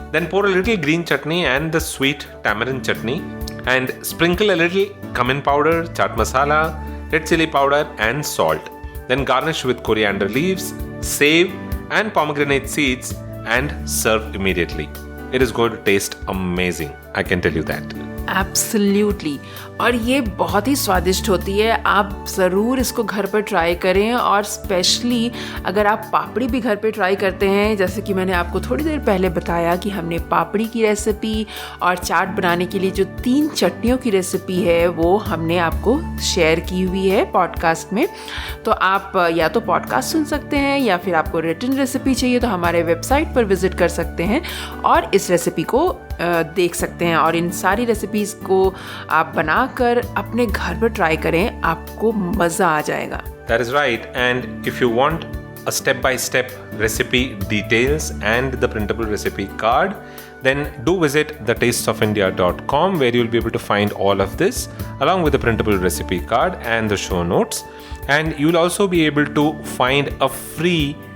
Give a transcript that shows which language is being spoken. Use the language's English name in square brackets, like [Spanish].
[English] Then pour a little green chutney and the sweet tamarind chutney and sprinkle a little cumin powder, chaat masala, red chili powder and salt. Then garnish with coriander leaves, save and pomegranate seeds and serve immediately. It is going to taste amazing. I can tell you that. Absolutely. [Hindi] और ये बहुत ही स्वादिष्ट होती है, आप ज़रूर इसको घर पर ट्राई करें। और स्पेशली अगर आप पापड़ी भी घर पे ट्राई करते हैं, जैसे कि मैंने आपको थोड़ी देर पहले बताया कि हमने पापड़ी की रेसिपी और चाट बनाने के लिए जो 3 चटनियों की रेसिपी है वो हमने आपको शेयर की हुई है पॉडकास्ट में। तो आप या तो पॉडकास्ट सुन सकते हैं या फिर आपको रिटन रेसिपी चाहिए तो हमारे वेबसाइट पर विजिट कर सकते हैं और इस रेसिपी को देख सकते हैं। और इन सारी रेसिपीज़ को आप बनाकर अपने घर पर ट्राई करें, आपको मज़ा आ जाएगा। [English] That is right. And if you want a step-by-step recipe details and the printable recipe card, then do visit thetastesofIndia.com where you'll be able to find all of this along with the printable recipe card and the show notes. And you'll also be able to find a free